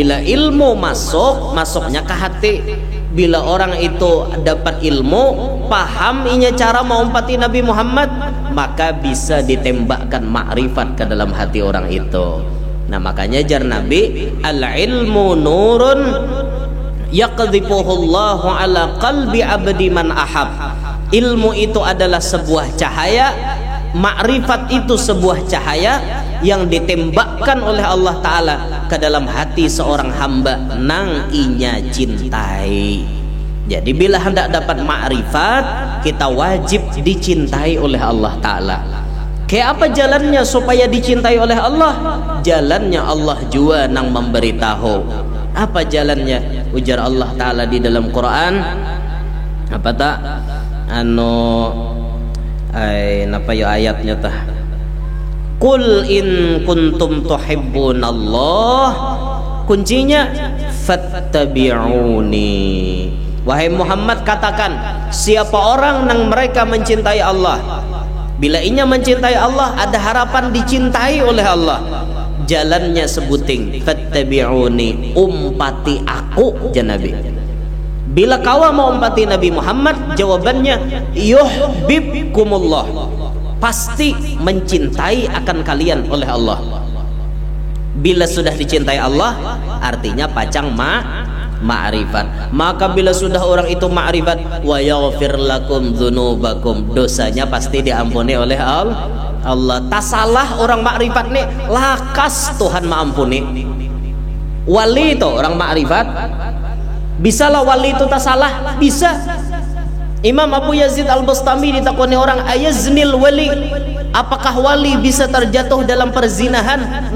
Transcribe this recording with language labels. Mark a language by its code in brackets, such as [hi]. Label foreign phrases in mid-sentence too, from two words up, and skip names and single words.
[id] Bila ilmu masuknya ke hati. Bila orang itu dapat ilmu, paham inya cara mengumpati Nabi Muhammad, maka bisa ditembakkan makrifat ke dalam hati orang itu. Nah makanya jar Nabi, [ar] العلم نور يقذفه الله على قلب عبدي من أحب. [id] Ilmu itu adalah sebuah cahaya, makrifat itu sebuah cahaya yang ditembakkan oleh Allah Ta'ala ke dalam hati seorang hamba nang inya cintai. Jadi bila hendak dapat makrifat, kita wajib dicintai oleh Allah Ta'ala. Kayak apa jalannya supaya dicintai oleh Allah? Jalannya Allah jua nang memberitahu. Apa jalannya? Ujar Allah Ta'ala di dalam Quran, apa tak? Napa ya ayatnya tah? [ar] قل إن كنتم تحبون الله, kuncinya fattabi'uni. [id] Wahai Muhammad, katakan, siapa orang yang mereka mencintai Allah, bila inya mencintai Allah, ada harapan dicintai oleh Allah, jalannya sebuting, fattabi'uni, umpati aku, Nabi. Bila kau mau umpati Nabi Muhammad, jawabannya yuhibbukumullah, pasti mencintai akan kalian oleh Allah. Bila sudah dicintai Allah, artinya pacang ma'rifat. Maka bila sudah orang itu ma'rifat, [ar] ويغفر لكم ذنوبكم, [id] dosanya pasti diampuni oleh Allah. Tak salah orang ma'rifat nih, lakas Tuhan maampuni. Wali itu orang ma'rifat, bisalah wali itu tak salah, bisa. Imam Abu Yazid Al-Bustami ditakoni orang, [ar] أيزني الولي, [id] apakah wali bisa terjatuh dalam perzinahan?